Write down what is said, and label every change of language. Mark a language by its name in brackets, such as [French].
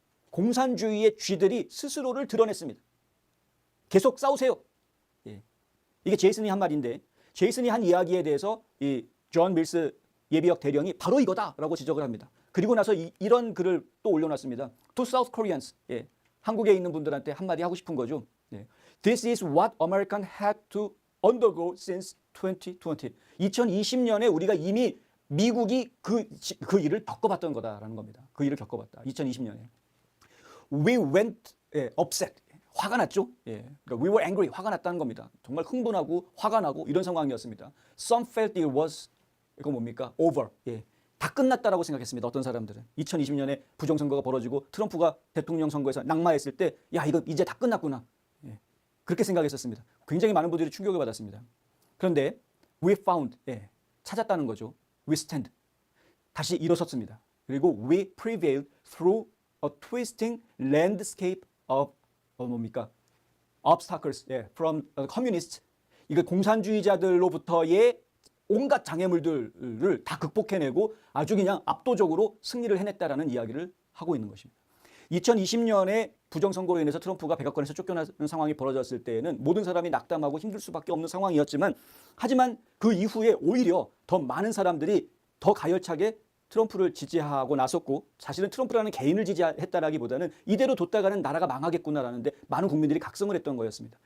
[Korean] 공산주의의 쥐들이 스스로를 드러냈습니다. 계속 싸우세요. 이게 제이슨이 한 말인데 제이슨이 한 이야기에 대해서 이 존 밀스 예비역 대령이 바로 이거다라고 지적을 합니다. 그리고 나서 이런 글을 또 올려놨습니다. [English] To South Koreans. [Korean] 한국에 있는 분들한테 한마디 하고 싶은 거죠. [English] This is what American had to undergo since 2020. [Korean] 2020년에 우리가 이미 미국이 그 일을 겪어봤던 거다라는 겁니다. 그 일을 겪어봤다. 2020년에. [English] We went upset. [Korean] 화가 났죠. 그러니까 [English] we were angry. [Korean] 화가 났다는 겁니다. 정말 흥분하고 화가 나고 이런 상황이었습니다. [English] Some felt it was [Korean] 이거 뭡니까? [English] over. [Korean] 다 끝났다라고 생각했습니다. 어떤 사람들은 2020년에 부정선거가 벌어지고 트럼프가 대통령 선거에서 낙마했을 때 야 이거 이제 다 끝났구나. 그렇게 생각했었습니다. 굉장히 많은 분들이 충격을 받았습니다. 그런데 [English] we found [Korean] 찾았다는 거죠. [English] we stand [Korean] 다시 일어섰습니다. 그리고 [English] we prevailed through a twisting landscape of [Korean] 뭡니까? [English] obstacles from communists. [Korean] 이거 공산주의자들로부터의 온갖 장애물들을 다 극복해내고 아주 그냥 압도적으로 승리를 해냈다라는 이야기를 하고 있는 것입니다. 2020년에 부정선거로 인해서 트럼프가 백악관에서 쫓겨나는 상황이 벌어졌을 때에는 모든 사람이 낙담하고 힘들 수밖에 없는 상황이었지만 하지만 그 이후에 오히려 더 많은 사람들이 더 가열차게 트럼프를 지지하고 나섰고 사실은 트럼프라는 개인을 지지했다라기보다는 이대로 뒀다가는 나라가 망하겠구나라는데 많은 국민들이 각성을 했던 거였습니다.